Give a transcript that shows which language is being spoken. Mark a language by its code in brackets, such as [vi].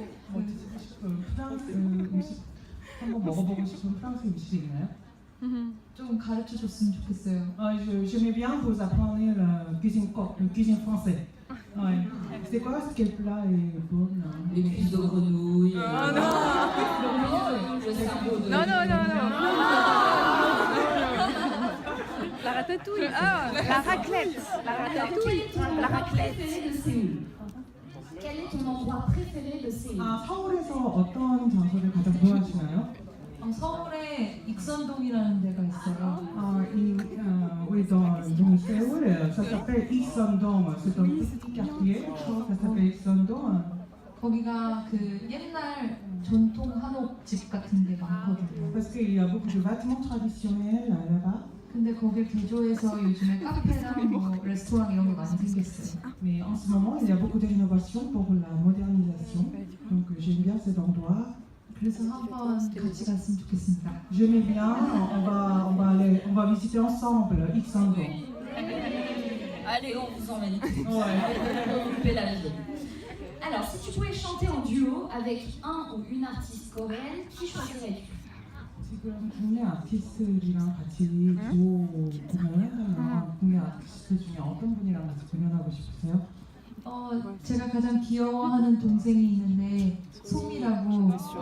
[ko] 뭐 드시고 싶은 프랑스 음식 한번 먹어보고 싶은 프랑스 음식이 있나요? 좀 가르쳐 줬으면 좋겠어요. [fr] J'aimais bien vous apprendre la cuisine française. Ouais. C'est quoi quel plat est bon? Les cuisses de grenouille. Le cerveau de. La ratatouille. Ah, la raclette. La ratatouille. La raclette. Préféré de Séoul. Quel est ton endroit préféré de Séoul? [ko] 서울에서 어떤 장소를 가장 좋아하시나요? 서울에 익선동이라는 데가 있어요. [fr] Oui, dans Séoul, ça s'appelle Iksan-dong. C'est un petit quartier, ça s'appelle Iksan-dong. [ko] 거기가 그 옛날 전통 한옥집 같은 데 많거든요. [fr] Parce qu'il y a beaucoup de bâtiments traditionnels là-bas. [ko] 근데 거길 개조해서 요즘에 카페랑 뭐 레스토랑 이런 게 많이 생겼어요. [fr] Mais en ce moment, il y a beaucoup de rénovations pour la modernisation. Donc j'aime bien cet endroit. [ko] 그래서 한번 같이 갔으면 좋겠습니다. [fr] J'aimais bien, on va visiter ensemble Iksan-dong. Allez, on vous emmène. Ouais. On vous fait la vie. Alors, si tu pouvais chanter en duo avec un ou une artiste coréenne, qui choisirais-tu? [ko] 지금 국내 아티스트들이랑 같이 듀오 공연한다면 국내 아티스트 중에 어떤 분이랑 같이 공연하고 싶으세요? 제가 가장 귀여워하는 동생이 있는데 소미라고.